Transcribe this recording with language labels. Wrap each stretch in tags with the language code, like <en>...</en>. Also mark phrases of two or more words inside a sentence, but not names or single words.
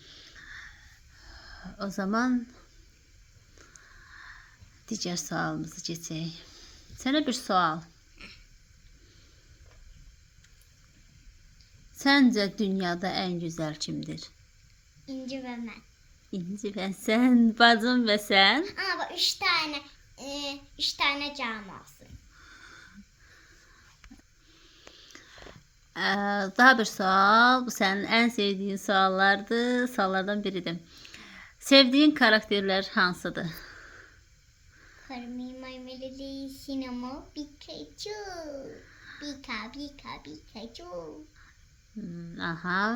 <az>O zaman digər sualımızı keçək. Sənə bir sual. Səncə dünyada ən gözəl kimdir? İnci və mən. İnci və sən, bacım və sən.</az> <tr>Ama bak üç tane cam olsun.</tr> <az>Daha bir sual. Bu sənin ən sevdiyin suallardır. Suallardan biridir. Sevdiyin karakterlər hansıdır? Karmi Maymelili Sinema Pikachu. Pikachu. Aha.</az>